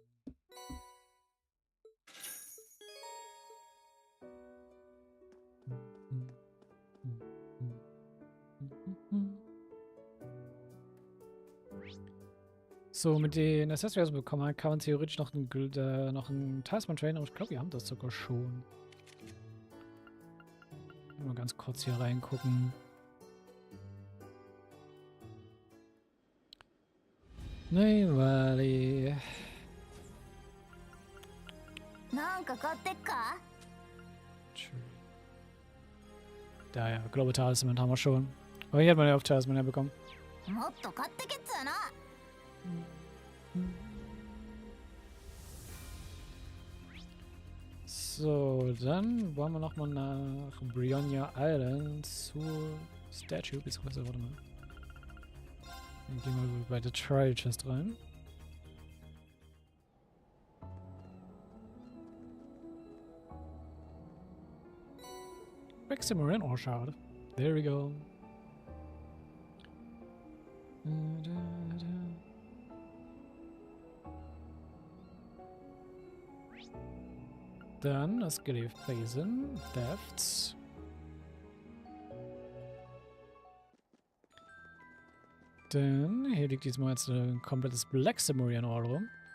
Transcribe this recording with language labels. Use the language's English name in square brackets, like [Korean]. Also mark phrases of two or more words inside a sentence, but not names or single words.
[German] So, mit den Accessories bekommen kann man theoretisch noch einen Talisman trainen, aber ich glaube, wir haben das sogar schon. Mal ganz kurz hier reingucken. Nein, Wally. [Japanese] なんか買ってっか？ [German] Da ja, Global Talisman haben wir schon. Aber hier hat man ja auch Talisman ja bekommen. [Japanese] もっと買ってけっつうな。 [German] So, dann wollen wir nochmal nach Brionia Island zur Statue. Beziehungsweise, warte mal. Dann gehen wir bei der Trial Chest rein. Maximilian, oh schade. [English] There we go. [German] Dann das Gelief Basin, Thefts. Dann hier liegt diesmal jetzt ein komplettes Black Samurian Ore rum.